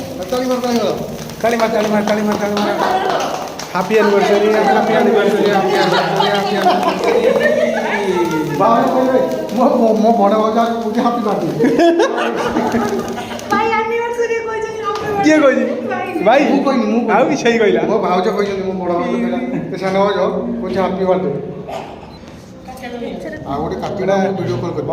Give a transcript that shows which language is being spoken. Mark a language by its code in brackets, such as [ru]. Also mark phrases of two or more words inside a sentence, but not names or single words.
[bn] কালিমা কালিমা কালিমা কালিমা [en] happy anniversary happy anniversary happy anniversary [or] ମୋ ବଡ଼ ଭଜା କହୁଛି [en] happy birthday. [or] କିଏ କହିଛି ଭାଇ ମୁଁ କହିନି ମୁଁ ଆଉ ବି ସେଇ କହିଲା ମୋ ଭାଉଜ କହିଛନ୍ତି ମୋ ବଡ଼ ଭାଉଜ କହିଲା ସେ ସାନ ଭାଉଜ କହୁଛି [en] happy birthday. [or] ଆଉ ଗୋଟେ କାଟିଡ଼ା [en] video call [or] କରି